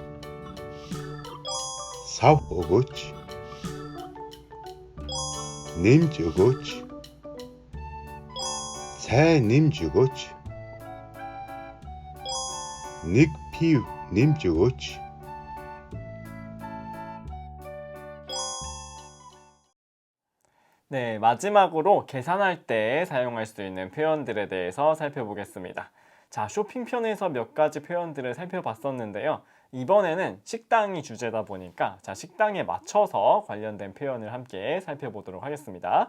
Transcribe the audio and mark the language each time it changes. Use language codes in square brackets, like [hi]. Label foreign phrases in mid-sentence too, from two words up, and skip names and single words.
[mn] Савх өгөөч. Нэмж өгөөч. Цай нэмж өгөөч. Нэг пив нэмж өгөөч. [ko] 네, 마지막으로 계산할 때 사용할 수 있는 표현들에 대해서 살펴보겠습니다. 자, 쇼핑편에서 몇 가지 표현들을 살펴봤었는데요. 이번에는 식당이 주제다 보니까 자, 식당에 맞춰서 관련된 표현을 함께 살펴보도록 하겠습니다.